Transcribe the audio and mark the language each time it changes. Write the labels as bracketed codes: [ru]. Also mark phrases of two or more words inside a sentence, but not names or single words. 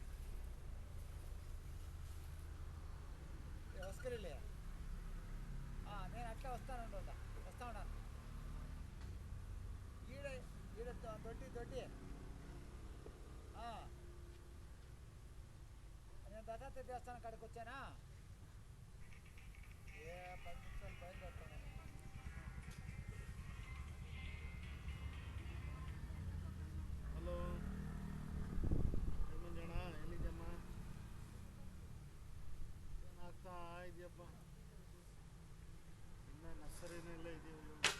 [te] వస్కరిలే నేను అట్లా వస్తా ఉన్నాను. ఈడ ఈడ దొడ్డి నేను దత్తాత్రేయ దేవస్థానం కాడికి వచ్చానా? 10 నిమిషాలు బయలుదేరుతాను. [kn] ಹಲೋ ಮಂಜಣ್ಣ, ಎಲ್ಲಿದ್ಯಮ್ಮ? ಏನಾಗ್ತಾ ಇದೆಯಪ್ಪ? ಇನ್ನು ನರ್ಸರಿನಲ್ಲೇ ಇದೀವಿ.